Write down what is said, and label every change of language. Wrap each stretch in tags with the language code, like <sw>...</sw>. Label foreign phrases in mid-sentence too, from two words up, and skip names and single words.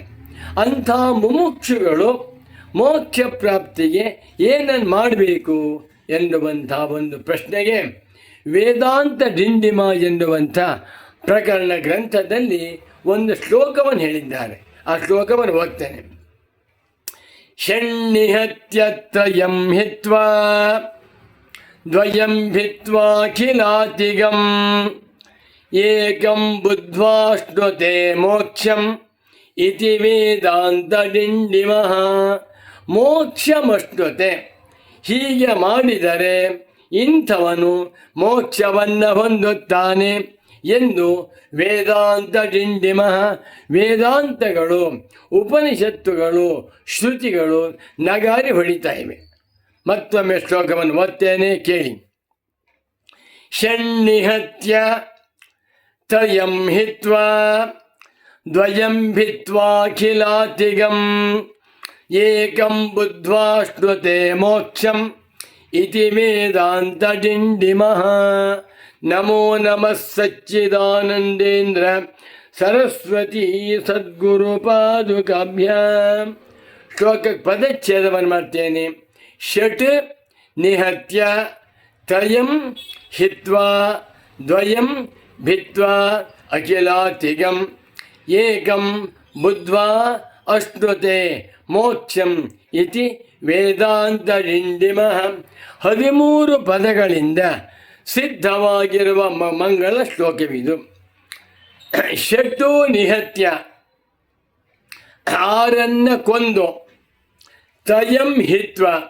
<kn>ಅಂಥ ಮುಮುಕ್ಷುಗಳು ಮೋಕ್ಷ ಪ್ರಾಪ್ತಿಗೆ ಏನನ್ನು ಮಾಡಬೇಕು ಎನ್ನುವಂಥ ಒಂದು ಪ್ರಶ್ನೆಗೆ ವೇದಾಂತ ಡಿಂಡಿಮ ಎನ್ನುವಂಥ ಪ್ರಕರಣ ಗ್ರಂಥದಲ್ಲಿ ಒಂದು ಶ್ಲೋಕವನ್ನು ಹೇಳಿದ್ದಾರೆ. ಆ ಶ್ಲೋಕವನ್ನು ಓದ್ತೇನೆ.</kn> <sa>ಷಣ್ಣಿಹತ್ಯತ್ರಯಂ ಹಿತ್ವಾ ದ್ವಯಂ ಭಿತ್ವಾಖಿಲಾತಿಗಂ ಏಕಂ ಬುದ್ಧ್ವಾ ಶ್ನುತೆ ಮೋಕ್ಷಂ ಇತಿ ವೇದಾಂತ ಡಿಂಡಿಮಃ. ಮೋಕ್ಷಮಶ್ನುತೆ, ಹೀಗೆ ಮಾಡಿದರೆ ಇಂಥವನು ಮೋಕ್ಷವನ್ನು ಹೊಂದುತ್ತಾನೆ ಎಂದು ವೇದಾಂತ ಡಿಂಡಿಮಃ, ವೇದಾಂತಗಳು, ಉಪನಿಷತ್ತುಗಳು, ಶ್ರುತಿಗಳು ನಗಾರಿ ಹೊಡಿತಾ ಇವೆ.</sa> <kn>ಮತ್ತೊಮ್ಮೆ ಶ್ಲೋಕವನ್ನು ಓದ್ತೇನೆ, ಕೇಳಿ.</kn> <sa>ಷಣ್ಣಿಹತ್ಯ ತ್ರಯಂ ಹಿತ್ವಾ ದ್ವಯಂ ಭಿತ್ವಾಖಿಲಾತಿಗಂ ಏಕಂ ಬುದ್ಧ್ವಾ ಶ್ನುತೆ ಮೋಕ್ಷಂ ಇತಿ ವೇದಾಂತ ಡಿಂಡಿಮಃ. ನಮೋ ನಮಃ ಸಚ್ಚಿದಾನಂದೇಂದ್ರ ಸರಸ್ವತೀ ಸದ್ಗುರು ಪಾದುಕಾಭ್ಯಾಂ.</sa> <kn>ಶ್ಲೋಕಕ್ಕೆ ಪದಚ್ಛೇದವನ್ನು ಮಾಡ್ತೇನೆ.</kn> <sa>ಷಟ್ ನಿಹತ್ಯ ತ್ರಯಂ ಹಿತ್ವಾ ದ್ವಯಂ ಭಿತ್ವಾ ಅಖಿಲಾತಿಗಂ ಏಕಂ ಬುದ್ಧ್ವಾ ಅಶ್ನುತೆ ಮೋಕ್ಷಂ ಇತಿ ವೇದಾಂತ ಡಿಂಡಿಮಃ.</sa> <kn>13 ಪದಗಳಿಂದ ಸಿದ್ಧವಾಗಿರುವ ಮಂಗಳ ಶ್ಲೋಕವಿದು.</kn> <sa>ಷಟ್ಟು ನಿಹತ್ಯ,</sa> <kn>6 ಕೊಂದು,</kn> <sa>ತ್ರಯಂ ಹಿತ್ವ,</sa>